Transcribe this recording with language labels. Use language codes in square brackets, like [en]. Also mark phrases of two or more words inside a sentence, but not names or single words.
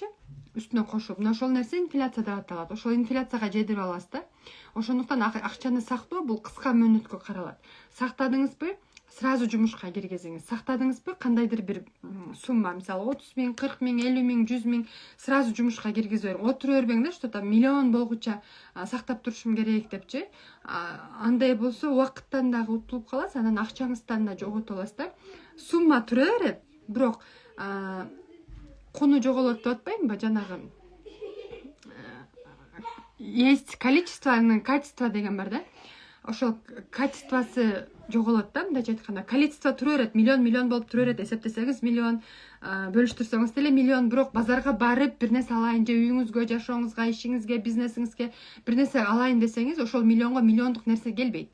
[ky] Үстүнө кошуп, мына ошол нерсе инфляция деп аталат. Ошол инфляцияга жедирип аласыз да. Ошондуктан акчаны сактоо бул кыска мөөнөткө каралат. Сактадыңызбы, сразу жумушка киргизиңиз. Сактадыңызбы, кандайдыр бир сумма, мисалы 30 000, 40 000, 50 000, 100 000 сразу жумушка киргизип бериң. Отура бербең да, [ru] что там [ky] миллион болгуча сактап турушум керек депчи. Андай болсо убакыттан дагы утулуп каласыз, анан акчаңыздан да жоготуп аласыз да. Сумма тура берет, бирок куну жоголот деп атпаймынбы, жанагы [ru] есть количество, качество [ky] деген бар да. Ошол качествосы жоголот да, мындайча айтканда. Количество тура берет, миллион болуп тура берет. Эсептесеңиз миллион, бөлүштүрсөңүз деле миллион, бирок базарга барып бир нерсе алайын, же үйүңүзгө, жашооңузга, ишиңизге, бизнесиңизге бир нерсе алайын десеңиз, ошол миллионго миллиондук нерсе келбейт.